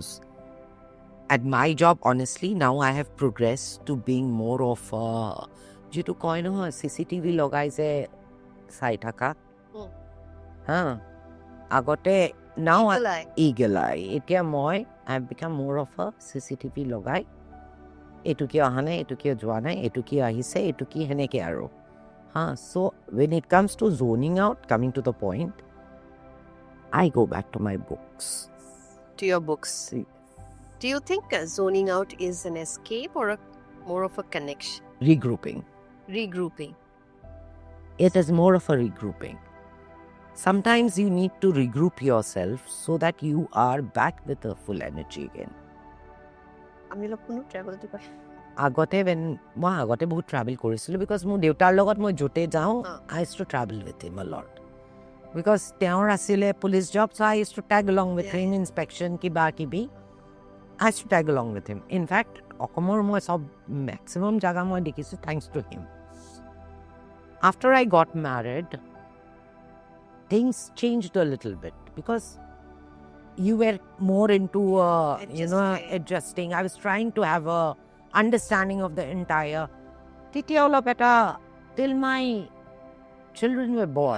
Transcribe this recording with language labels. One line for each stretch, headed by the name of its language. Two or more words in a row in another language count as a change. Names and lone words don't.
English: At my job, honestly, now I have progressed to being more of a,
Assamese: যেটো কয় নহয়, CCTV লগাই যে চাই থাকা. আগতে
English: now eagle eye.
Assamese: এতিয়া মই
English: I've become more of a CCTV লগাই.
Assamese: এটো কি অহা নাই, এটো কি যোৱা নাই, এটো কি আহিছে, এটো কি হেনেকে আৰু.
English: So when it comes to zoning out, coming to the point, I go back to my books. To your books. Do you think zoning out is an escape or more of a connection? Regrouping. It is more of a regrouping. Sometimes you need to regroup yourself so that you are back with a full energy again.
Assamese: আমি লোক কোনো ট্ৰেভেল টো পাই আগতে মই আগতে বহুত ট্ৰেভেল কৰিছিলোঁ, বিকজ মোৰ দেউতাৰ লগত মই য'তে যাওঁ,
English: I used to travel with him a lot. Because
Assamese: তেওঁৰ আছিলে পুলিচ জব,
English: so I used to tag along with him, inspection,
Assamese: কিবা কিবি.
English: I used to tag along with him. In fact,
Assamese: অসমৰ মই সব maximum জাগা মই দেখিছোঁ thanks to him.
English: After I got married, things changed a little bit because you were more into adjusting. I was trying to have a understanding of the entire Titiola Beta till my children were born.